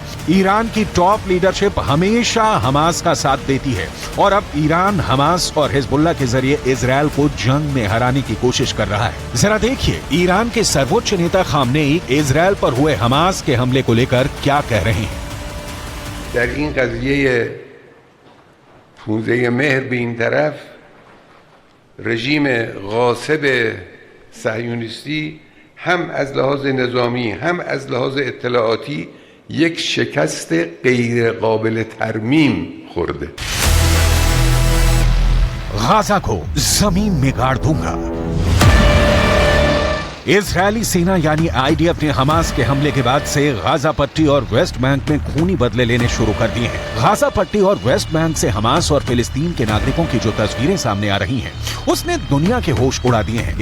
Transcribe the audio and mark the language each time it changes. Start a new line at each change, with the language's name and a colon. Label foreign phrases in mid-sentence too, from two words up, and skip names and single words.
Hindi: ईरान की टॉप लीडरशिप हमेशा हमास का साथ देती है और अब ईरान हमास और हिजबुल्लाह के जरिए इजराइल को जंग में हराने की कोशिश कर रहा है। जरा देखिए ईरान के सर्वोच्च नेता खामनेई इजराइल पर हुए हमास के हमले को लेकर क्या कह रहे हैं।
Persian: موزه مهر به این طرف رژیم غاصب صهیونیستی هم از لحاظ نظامی هم از لحاظ اطلاعاتی یک شکست غیر قابل ترمیم خورده.
Hindi: गाजा को जमीन में गाड़ दूंगा। इजरायली सेना यानी आईडीएफ ने हमास के हमले के बाद से गाजा पट्टी और वेस्ट बैंक में खूनी बदले लेने शुरू कर दिए हैं। गाजा पट्टी और वेस्ट बैंक से हमास और फिलिस्तीन के नागरिकों की जो तस्वीरें सामने आ रही हैं, उसने दुनिया के होश उड़ा दिए हैं।